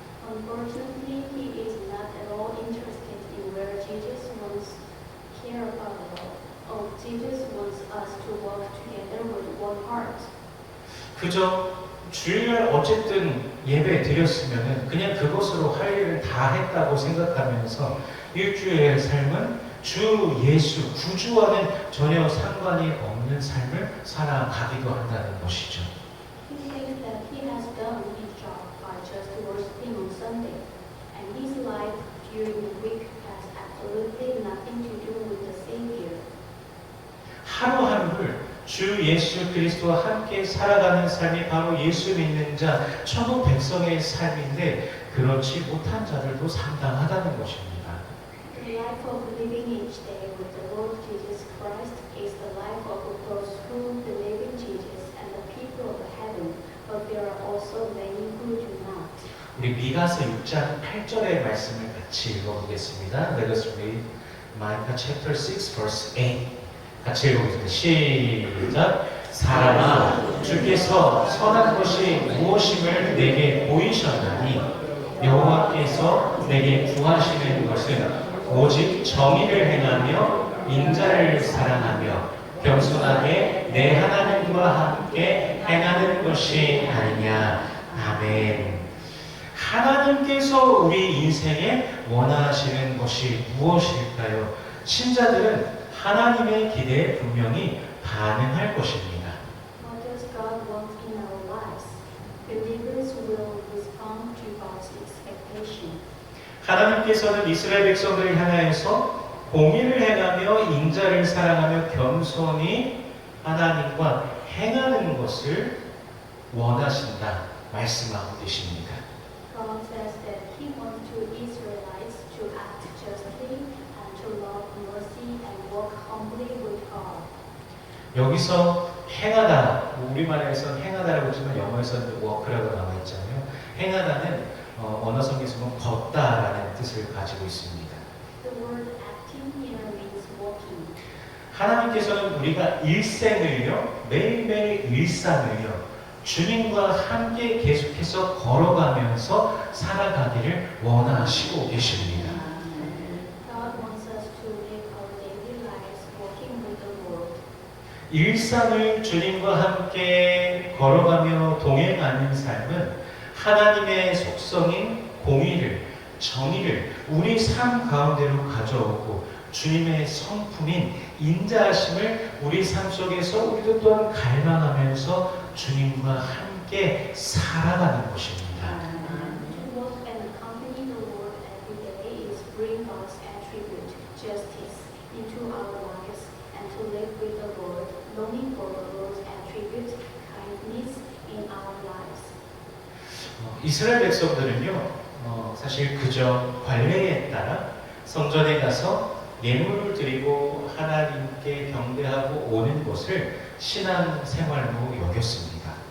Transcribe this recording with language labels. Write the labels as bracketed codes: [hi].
[en] Unfortunately, he is not at all interested in where Jesus wants care about at all. Oh, Jesus wants us to walk together with one heart. [ko] 그저 주일날 어쨌든 예배 드렸으면은 그냥 그것으로 할 일을 다 했다고 생각하면서 일주일의 삶은 주 예수 구주와는 전혀 상관이 없는 삶을 살아가기도 한다는 것이죠. [en] He thinks that he has done his job by just worshiping on Sunday, and his life during the week has absolutely nothing to do with the Savior. [ko] 하루하루를 주 예수 그리스도와 함께 살아가는 삶이 바로 예수 믿는 자, 천국 백성의 삶인데 그렇지 못한 자들도 상당하다는 것입니다. [en] The life of living each day with the Lord Jesus Christ is the life of those who believe in Jesus and the people of heaven, but there are also many who do not. [ko] 우리 미가서 6장 8절의 말씀을 같이 읽어보겠습니다. [en] Let us read Micah chapter 6 verse 8. [ko] 같이 읽어보겠습니다. 시작. 사람아, 주께서 선한 것이 무엇임을 내게 보이셨나니 여호와께서 내게 구하시는 것은 오직 정의를 행하며 인자를 사랑하며 겸손하게 내 하나님과 함께 행하는 것이 아니냐. 아멘. 하나님께서 우리 인생에 원하시는 것이 무엇일까요? 신자들은 하나님의 기대에 분명히 반응할 것입니다. [en] What does God want in our lives? Believers will respond to God's expectation. [ko] 하나님께서는 이스라엘 백성들을 향하여서 공의를 행하며 인자를 사랑하며 겸손히 하나님과 행하는 것을 원하신다 말씀하고 계십니다. [en] God says that He wants to Israelites to act justly and to love mercy and walk humbly with God. [ko] 여기서 행하다, 우리말에서는 행하다라고 했지만 영어에서는 워크라고 나와 있잖아요. 행하다는 언어 성경에서는 걷다라는 뜻을 가지고 있습니다. [en] The word acting here means walking. [ko] 하나님께서는 우리가 일생을요, 매일매일 일상을요, 주님과 함께 계속해서 걸어가면서 살아가기를 원하시고 계십니다. [en] God wants us to live our daily lives walking with the Lord. [ko] 일상을 주님과 함께 걸어가며 동행하는 삶은 하나님의 속성인 공의를, 정의를 우리 삶 가운데로 가져오고 주님의 성품인 인자하심을 우리 삶 속에서 우리도 또한 갈망하면서 주님과 함께 살아가는 것입니다. [en] To walk and accompany the Lord every day is bring God's attribute, justice, into our lives and to live with the Lord, longing for the Lord's attribute, kindness in our lives. [ko] 이스라엘 백성들은요, 사실 그저 관례에 따라 성전에 가서 예물을 드리고 하나님께 경배하고 오는 것을 신앙 생활로 여겼습니다.